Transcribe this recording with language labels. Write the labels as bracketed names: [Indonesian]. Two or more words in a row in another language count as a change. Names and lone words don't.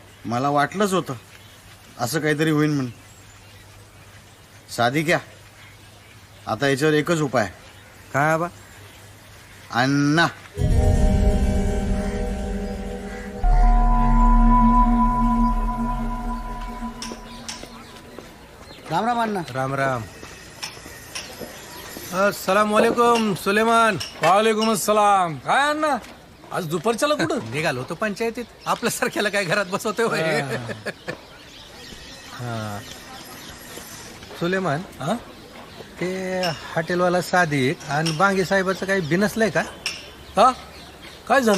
[Marathi] मला वाटलंच होतं असं काहीतरी होईल म्हणून. साधी क्या, आता याच्यावर एकच उपाय. काय आबा? अण्णा. राम राम अण्णा. राम राम. [Arabic] السلام عليكم सुलेमान. وعليكم السلام. [Marathi] काय अण्णा, आज दुपारच्याला कुठं निघालो होतो पंचायतीत. आपल्यासारख्याला काय घरात बसवतोय होय? हा. सुलेमान, ते हॉटेलवाला सादिक आणि बांगे साहेबाचं काही बिनसलंय का? हा, काय झालं?